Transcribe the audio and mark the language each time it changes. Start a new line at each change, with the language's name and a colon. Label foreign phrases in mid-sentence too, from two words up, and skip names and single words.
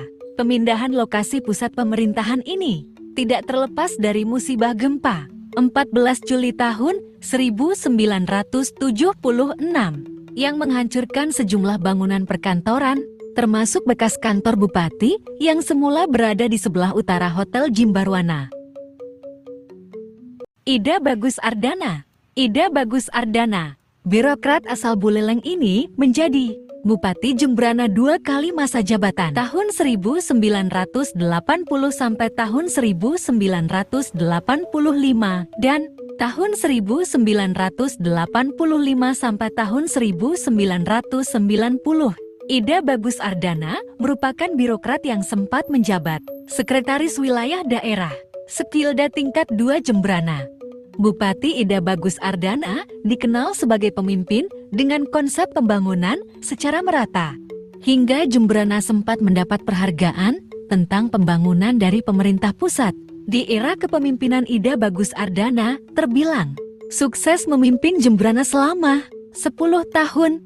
Indonesian: Pemindahan lokasi pusat pemerintahan ini tidak terlepas dari musibah gempa 14 Juli tahun 1976 yang menghancurkan sejumlah bangunan perkantoran, termasuk bekas kantor bupati yang semula berada di sebelah utara Hotel Jimbarwana. Ida Bagus Ardana. Ida Bagus Ardana, birokrat asal Buleleng ini menjadi Bupati Jembrana 2 kali masa jabatan tahun 1980 sampai tahun 1985 dan tahun 1985 sampai tahun 1990. Ida Bagus Ardana merupakan birokrat yang sempat menjabat Sekretaris Wilayah Daerah Sekilda tingkat 2 Jembrana. Bupati Ida Bagus Ardana dikenal sebagai pemimpin dengan konsep pembangunan secara merata. Hingga Jembrana sempat mendapat perhargaan tentang pembangunan dari pemerintah pusat. Di era kepemimpinan Ida Bagus Ardana terbilang sukses memimpin Jembrana selama 10 tahun.